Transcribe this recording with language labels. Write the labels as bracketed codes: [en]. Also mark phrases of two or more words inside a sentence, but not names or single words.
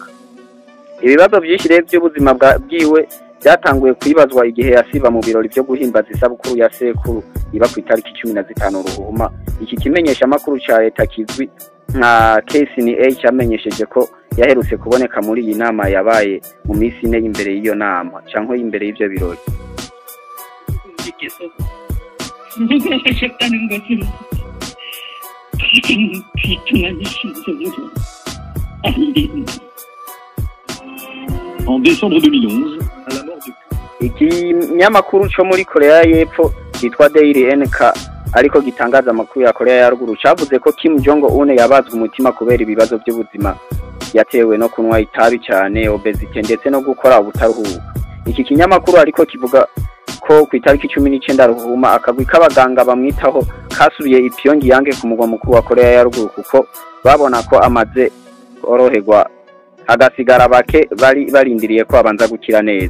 [rn] Ibibazo byinshi rero by'ubuzima bwiwe byatanguye kwibazwa igihe yasiba mu birori byo guhimbaza isabukuru ya sekuru iba ku itariki 15 Ruhuma. Iki kimenyesha amakuru ca leta kizwi nka KCNA cyamenyesheje ko yaherutse kuboneka muri iyi nama yabaye mu minsi ine imbere y'iyo nama cyangwa imbere y'ibyo birori. [ko] 누구하셨다는 것은 가장 비통한 신성으로 알립니다. [fr] En décembre 2011, à la mort de [rn] ikinyamakuru cyo muri Korea y'Epfo cyitwa Daily NK ariko gitangaza amakuru ya Korea ya ruguru cavuze ko Kim Jong Un yabazwe umutima kubera ibibazo by'ubuzima yatewe no kunywa itabi cyane, obesity ndetse no gukora ubutaruhuka. Iki kinyamakuru ariko kivuga ko ku itariki 19 Ruhuma akagwi k'abaganga bamwitaho kasubiye i Pyongyang ku mugwa mukuru wa Korea ya ruguru kuko babona ko amaze oroherwa agasigara bake barindiriye ko abanza gukira neza.